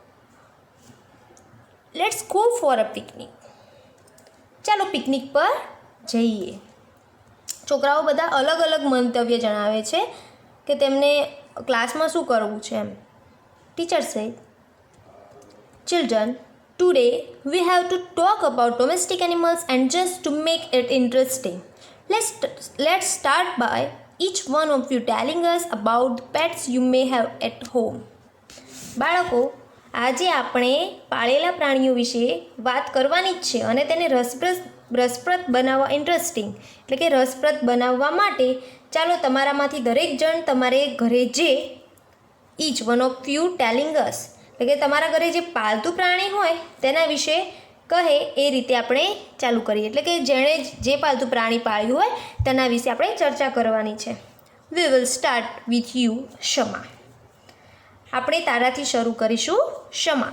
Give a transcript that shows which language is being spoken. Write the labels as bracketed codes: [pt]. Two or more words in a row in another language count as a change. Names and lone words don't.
[en] Let's go for a picnic. [gu] ચાલો પિકનિક પર જઈએ. છોકરાઓ બધા અલગ અલગ મંતવ્ય જણાવે છે કે તેમને ક્લાસમાં શું કરવું છે એમ. [en] Teacher say, children, today we have to talk about domestic animals and just to make it interesting, let's start by each one of you telling us about the pets you may have at home. [gu] બાળકો, આજે આપણે પાળેલા પ્રાણીઓ વિશે વાત કરવાની જ છે અને તેને રસપ્રદ બનાવવા એટલે કે રસપ્રદ બનાવવા માટે ચાલો તમારામાંથી દરેક જણ તમારે ઘરે જે [en] each one of you telling us, [gu] એટલે કે તમારા ઘરે જે પાલતુ પ્રાણી હોય તેના વિશે કહે એ રીતે આપણે ચાલુ કરીએ. એટલે કે જેણે જે પાલતુ પ્રાણી પાળ્યું હોય તેના વિશે આપણે ચર્ચા કરવાની છે. [en] We will start with you, શમા. [gu] આપણે તારાથી શરૂ કરીશું, [en] શમા.